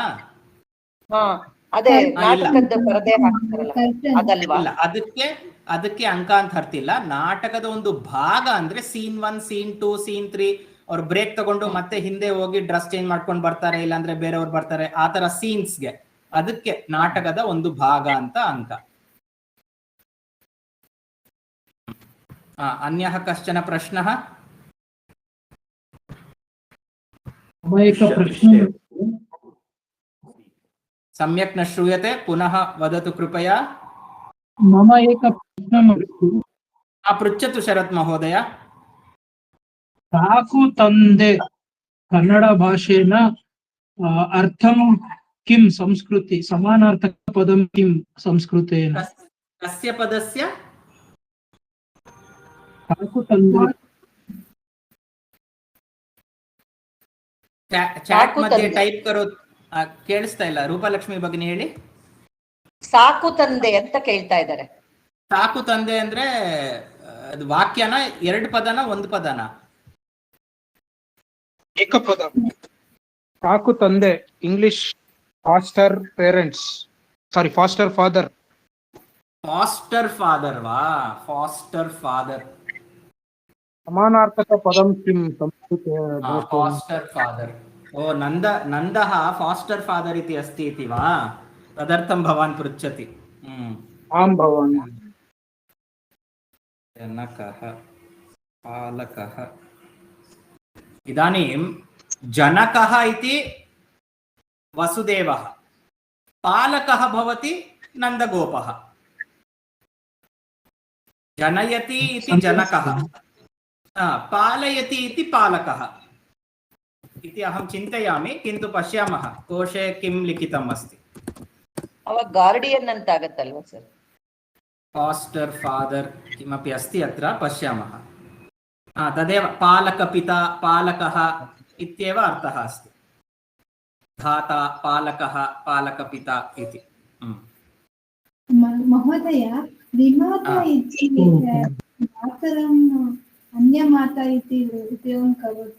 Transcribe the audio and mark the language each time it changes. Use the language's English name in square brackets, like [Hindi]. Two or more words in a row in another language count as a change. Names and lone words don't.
[Kannada] ಅದೇ ನಾಟಕದ ಪರದೆ ಹಾಕ್ತಾರಲ್ಲ ಅದಲ್ವಾ? ಅದಕ್ಕೆ ಅಂಕ ಅಂತ ಅರ್ಥ ಇಲ್ಲ. ನಾಟಕದ ಒಂದು ಭಾಗ ಅಂದ್ರೆ ಸೀನ್ 1 ಸೀನ್ 2 ಸೀನ್ 3 ಅವ್ರು ಬ್ರೇಕ್ ತಗೊಂಡು ಮತ್ತೆ ಹಿಂದೆ ಹೋಗಿ [English] dress change [Kannada] ಮಾಡ್ಕೊಂಡು ಬರ್ತಾರೆ, ಇಲ್ಲಾಂದ್ರೆ ಬೇರೆಯವ್ರು ಬರ್ತಾರೆ, ಆತರ ಸೀನ್ಸ್ಗೆ ಅದಕ್ಕೆ ನಾಟಕದ ಒಂದು ಭಾಗ ಅಂತ ಅಂಕ. [Sanskrit] अन्यः कश्चन प्रश्नः? सम्यक् न श्रूयते, पुनः वदतु कृपया. मम एकः प्रश्नमस्ति. पृच्छतु शरत् महोदय. [Kannada] ಸಾಕು ತಂದೆ [Sanskrit] कन्नड भाषेन अर्थं किं संस्कृति समानार्थक पदं किं संस्कृतेन? कस्य पदस्य? [Kannada] ಚಾಟ್ ಮಧ್ಯೆ ಟೈಪ್ ಕರೋ. ಕೇಳಿಸ್ತಾ ಇಲ್ಲ. ರೂಪಲಕ್ಷ್ಮಿ ಭಗಿನಿ ಹೇಳಿ. ಸಾಕು ತಂದೆ ಅಂತ ಕೇಳ್ತಾ ಇದ್ದಾರೆ. ಸಾಕು ತಂದೆ ಅಂದ್ರೆ ಅದು ವಾಕ್ಯನ, 2 ಪದನ, 1 ಪದನ? ಏಕ ಪದ. ಸಾಕು ತಂದೆ ಇಂಗ್ಲಿಷ್ [English] foster parents, sorry foster father. foster father [Kannada] ವಾ? [English] foster father [Sanskrit] समानार्थक पदं किं संस्कृते? [English] foster father. [Sanskrit] नन्दः [English] foster father [Sanskrit] इति अस्ति इति वा? तदर्थं भवान् पृच्छति. आं भवान्. जनकः पालकः इदानीं जनकः इति वसुदेवः, पालकः भवति नन्दगोपः। जनयति इति जनकः, पालयति इति पालकः इति अहं चिन्तयामि, किन्तु पश्यामः कोशे किं लिखितम् अस्ति। [Kannada] ಅವಾಗ ಗಾರ್ಡಿಯನ್ ಅಂತ ಆಗತ್ತಲ್ವಾ ಸರ್? [English] foster father [Sanskrit] किमपि अस्ति अत्र, पश्यामः। तदेव पालकपिता पालकः इत्येव अर्थः अस्ति। धाता पालकः पालकपिता इति। महोदय, विमाता इति मातरम् अन्यमाता इति उपयोगं करोति।